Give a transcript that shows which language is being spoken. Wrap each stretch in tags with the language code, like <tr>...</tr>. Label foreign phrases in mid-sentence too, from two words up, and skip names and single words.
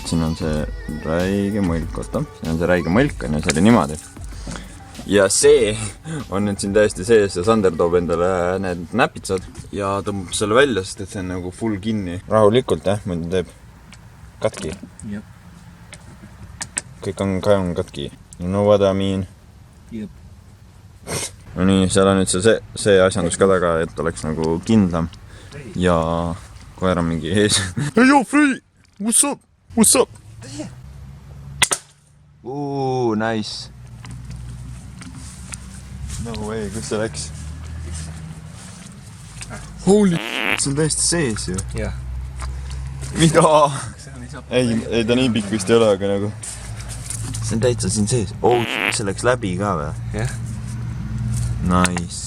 <et>Siin on see räige mõlk, oota. Siin on see räige mõlk, on ja see oli niimoodi. Ja see on nüüd siin täiesti sees ja Sander toob endale need näpitsad ja tõmbab selle välja, sest et see on nagu full kinni. Rahulikult, muidu teeb katki. Jep. Kõik on katki.</et> <en>You know what I mean?</en> <et>Jep. No nii, seal on nüüd see asjandus ka taga, et oleks nagu kindlam. Ja koer on mingi ees.</et> <en>Hey, yo, Freddy! What's up? What's up? Nice. No way,</en> <et>kus see läks? Holy see on täiesti sees ju. Jah. Mida? Ei, ta nii pikk vist ei ole, aga nagu see on täitsa siin sees. See läks läbi ka või? Jah. Nice.</et>